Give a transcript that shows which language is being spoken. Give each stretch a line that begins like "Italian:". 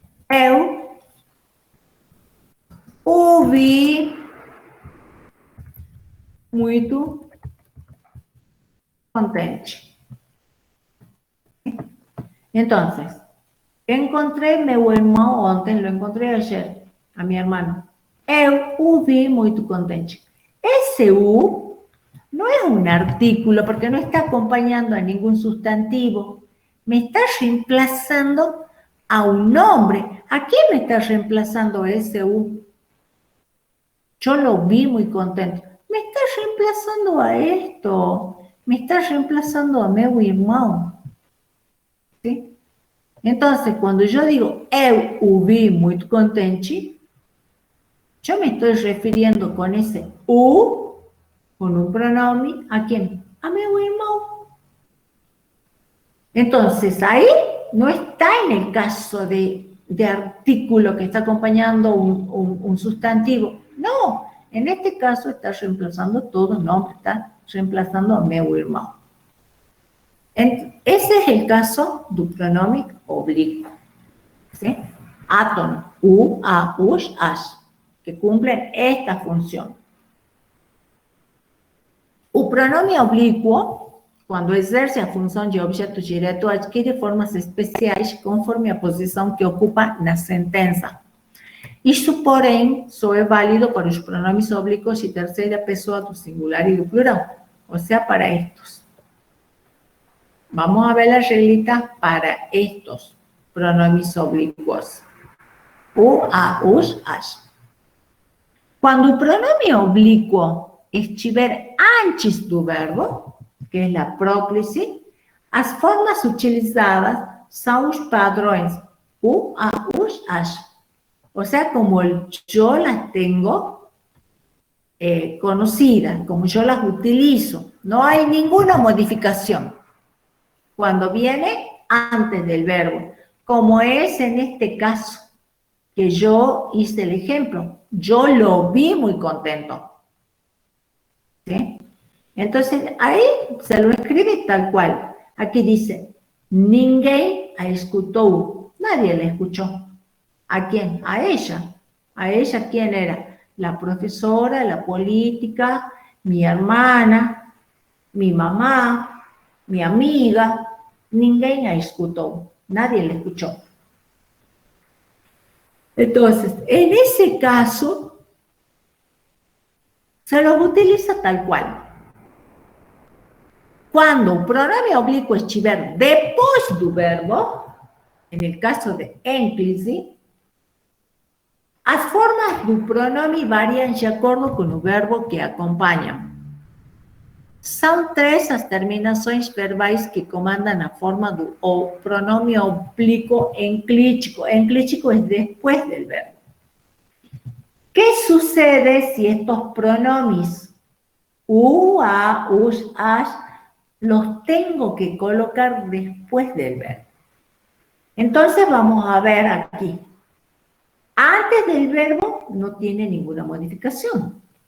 Portuguese: Eu ouvi muito contente. Então, encontrei meu irmão ontem,
Spanish: lo encontrei ayer,
Portuguese: a minha irmã. Eu o vi muito contente.
Spanish: Esse U no es un artículo porque no está acompañando a ningún sustantivo. Me está reemplazando a un nombre. ¿A quién me está reemplazando ese U? Yo lo vi muy contento. Me está reemplazando a esto. Me está reemplazando a
Portuguese: meu irmão.
Spanish: ¿Sí? Entonces, cuando yo digo
Portuguese: eu o vi muito contente,
Spanish: yo me estoy refiriendo con ese U, con un pronombre, ¿a quién?
Portuguese: A meu irmão.
Spanish: Entonces, ahí no está en el caso de artículo que está acompañando un sustantivo. No, en este caso está reemplazando todo nombre, está reemplazando a
Portuguese: meu irmão.
Spanish: Ese es el caso del pronombre oblicuo. ¿Sí? Átono, u, a, us, as, que cumplen esta función.
Portuguese: O pronome oblíquo, quando exerce a função de objeto direto, adquire formas especiais conforme a posição que ocupa na sentença. Isto, porém, só é válido para os pronomes oblíquos de terceira pessoa do singular e do plural, ou seja,
Spanish: para estos. Vamos a ver las reglitas para estos pronomes oblíquos.
Portuguese: U, a, us, as. Quando o pronome oblíquo estiver antes do verbo, que é a próclise, as formas utilizadas são os padrões u, a, us, as.
Spanish: O sea, como yo las tengo conocidas, como yo las utilizo. No hay ninguna modificación cuando viene antes del verbo, como es en este caso, que yo hice el ejemplo. Yo lo vi muy contento. ¿Sí? Entonces, ahí se lo escribe tal cual. Aquí dice,
Portuguese: ninguém a escutou.
Spanish: Nadie le escuchó. ¿A quién? A ella. ¿A ella quién era? La profesora, la política, mi hermana, mi mamá, mi amiga.
Portuguese: Ninguém a escutou.
Spanish: Nadie le escuchó. Entonces, en ese caso, se los utiliza tal cual.
Portuguese: Quando o pronome oblíquo estiver depois do verbo,
Spanish: en el caso de
Portuguese: ênclise, as formas do pronome variam de acordo com o verbo que acompanham. São três as terminações verbais que comandam a forma do pronome oblíquo enclítico. Enclítico é depois do verbo.
Spanish: ¿Qué sucede si estos pronombres u, a, us, as los tengo que colocar después del verbo? Entonces vamos a ver aquí. Antes del verbo no tiene ninguna modificación.